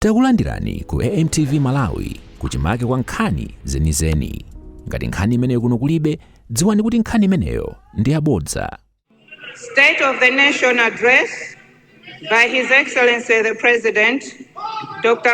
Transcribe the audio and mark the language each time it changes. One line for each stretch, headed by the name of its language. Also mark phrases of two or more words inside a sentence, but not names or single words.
Nyanja: Takulandirani ku AMTV Malawi kuchimake kwa nkhani zenizeni. Ngati nkhani imeneyo kuno kulibe, dziwani kuti nkhani imeneyo ndi yabodza.
English: State of the Nation Address by His Excellency the President, Dr.